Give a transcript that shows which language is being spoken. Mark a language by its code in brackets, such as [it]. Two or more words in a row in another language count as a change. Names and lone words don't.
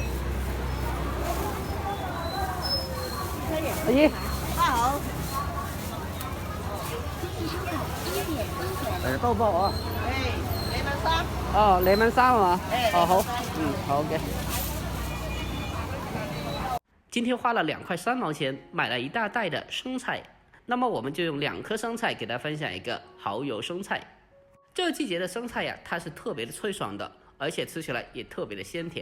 [vi] Cái gì? Hả? Tô bộ à? Để mà sao? [zh] Lemon sao 嘛？好，好 ，OK。今天花了2块3毛钱买了一大袋的生菜，那么我们就用2颗生菜给大家分享一个蚝油生菜。这个季节的生菜呀，它是特别的脆爽的，而且吃起来也特别的鲜甜。